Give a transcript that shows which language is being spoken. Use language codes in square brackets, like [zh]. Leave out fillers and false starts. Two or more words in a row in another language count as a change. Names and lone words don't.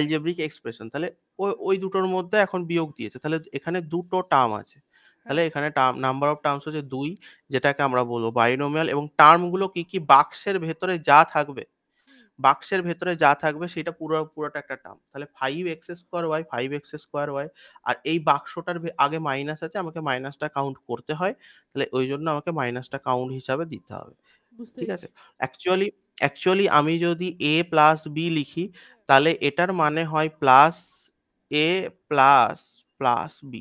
[bn] তাহলে ওই ওই দুটোর মধ্যে এখন বিয়োগ দিয়েছে, তাহলে এখানে দুটো টার্ম আছে। তাহলে হ্যাঁ এখানে [en] number of terms [bn] হচ্ছে 2, যেটাকে আমরা বলবো বাইনোমিয়াল। এবং টার্মগুলো কি কি, বাক্সের ভেতরে যা থাকবে, হুম বাক্সের ভেতরে যা থাকবে সেটা পুরোটা একটা টার্ম। তাহলে 5x² y, 5x² y, আর এই বাক্সটার আগে মাইনাস আছে, আমাকে মাইনাসটা কাউন্ট করতে হয়, তাহলে ওই জন্য আমাকে মাইনাসটা কাউন্ট হিসাবে দিতে হবে। বুঝতে ঠিক আছে? পেরেছি। অ্যাকচুয়ালি অ্যাকচুয়ালি আমি যদি a প্লাস বি লিখি, তাহলে এটার মানে হয় প্লাস a প্লাস প্লাস বি।